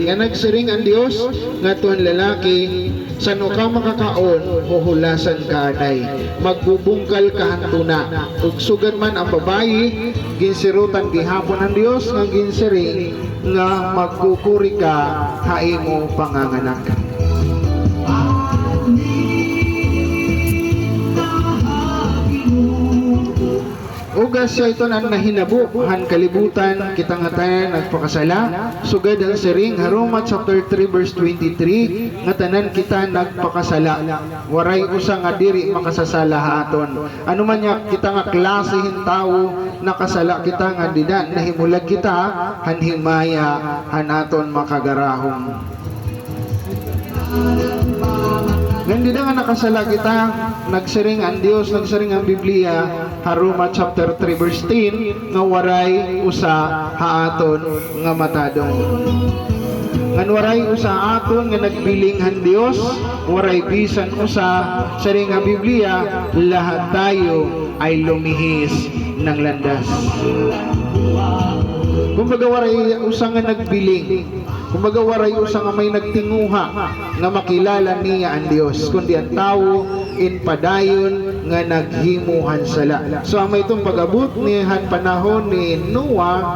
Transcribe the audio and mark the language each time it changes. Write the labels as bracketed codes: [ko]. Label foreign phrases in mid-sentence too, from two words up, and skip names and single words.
[war] Nga nagsiring ang Dios nga tuan lalaki sano ka makakaon huhulasan ka anay magbubungkal ka hantuna ug sugad man ang babayi ginsirutan gihapon ang Dios nga ginsiring nga magkukuri ka haimo panganganak. Ugas siya ito na nahinabo han kalibutan kitang tanan nagpakasala sugad ang siring Roma chapter 3 verse 23 nga tanan kita nagpakasala waray usa nga diri makasasala haton ano man nya kita nga klasehin tawo nakasala kita nga dida nahimulag kita han himaya han aton makagarahom. Hindi na nga nakasala kita, nagsiring ang Diyos, nagsiring ang Biblia, Roma chapter 3 verse 10, nga waray usa haaton nga matadong. Ngan waray usa aton nga nagbiling ang Diyos, waray bisan usa, siring ang Biblia, [tl] lahat tayo ay lumihis ng landas. [war] Kumbaga waray usa nga nagbiling, kumbaga waray usa nga may nagtinguha nga makilala niya ang Dios kundi ang tao in padayon nga naghimuhan sala. So may itong pag-abot ni han panahon ni Noah.